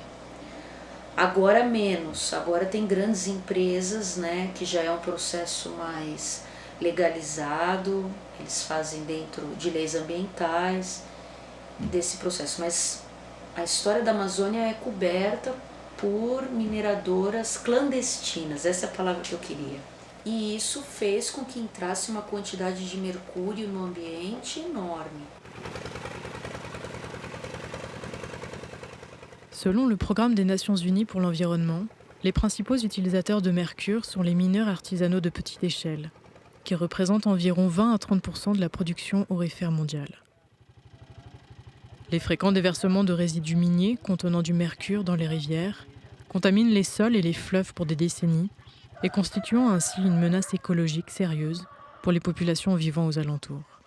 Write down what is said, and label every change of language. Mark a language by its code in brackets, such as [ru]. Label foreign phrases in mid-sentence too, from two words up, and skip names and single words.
[pt] Agora menos, agora tem grandes empresas, né, que já é um processo mais legalizado, eles fazem dentro de leis ambientais desse processo, mas a história da Amazônia é coberta por mineradoras clandestinas, essa é a palavra que eu queria. E isso fez com que entrasse uma quantidade de mercúrio no ambiente enorme. [fr] Selon le Programme des Nations Unies pour l'environnement, les principaux utilisateurs de mercure sont les mineurs artisanaux de petite échelle, qui représentent environ 20 à 30% de la production aurifère mondiale. Les fréquents déversements de résidus miniers contenant du mercure dans les rivières contaminent les sols et les fleuves pour des décennies et constituant ainsi une menace écologique sérieuse pour les populations vivant aux alentours.